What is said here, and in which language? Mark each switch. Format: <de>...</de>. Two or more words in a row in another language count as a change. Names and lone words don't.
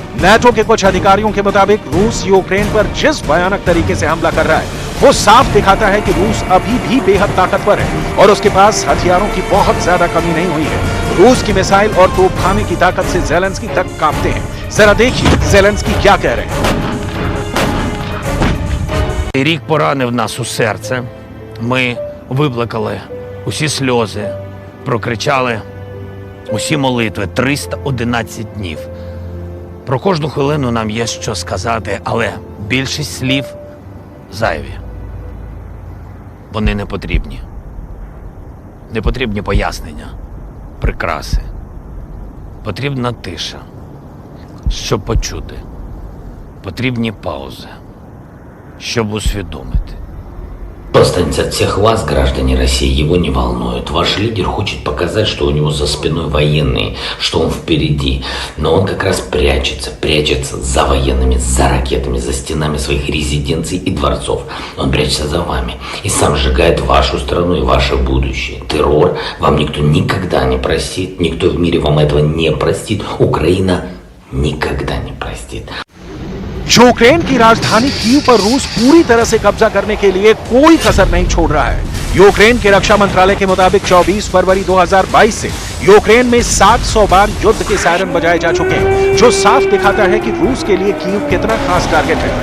<hi>नाटो के कुछ अधिकारियों के मुताबिक रूस यूक्रेन पर जिस भयानक तरीके से हमला कर रहा है वो साफ दिखाता है कि रूस अभी भी बेहद ताकतवर है और उसके पास हथियारों की बहुत ज्यादा कमी नहीं हुई है। रूस की मिसाइल और तोपखाने की ताकत से जेलेंस्की तक कांपते हैं। जरा देखिए जेलेंस्की क्या कह रहे हैं।</hi> <uk>Рік поранив нас у серце. Ми виплакали усі сльози, прокричали усі молитви 311 днів. Про кожну хвилину нам є що сказати, але більшість слів зайві. Вони не потрібні. Не потрібні пояснення, прикраси. Потрібна тиша, щоб почути. Потрібні паузи, щоб усвідомити.</uk> <ru>Что останется от всех вас, граждане России, его не волнует. Ваш лидер хочет показать, что у него за спиной военные, что он впереди. Но он как раз прячется за военными, за ракетами, за стенами своих резиденций и дворцов. Он прячется за вами и сам сжигает вашу страну и ваше будущее. Террор вам никто никогда не простит, никто в мире вам этого не простит. Украина никогда не простит.</ru> <hi>यूक्रेन की राजधानी कीव पर रूस पूरी तरह से कब्जा करने के लिए कोई कसर नहीं छोड़ रहा है। यूक्रेन के रक्षा मंत्रालय के मुताबिक 24 फरवरी 2022 से यूक्रेन में 700 बार युद्ध के सायरन बजाए जा चुके हैं, जो साफ दिखाता है कि रूस के लिए कीव कितना खास टारगेट है।</hi>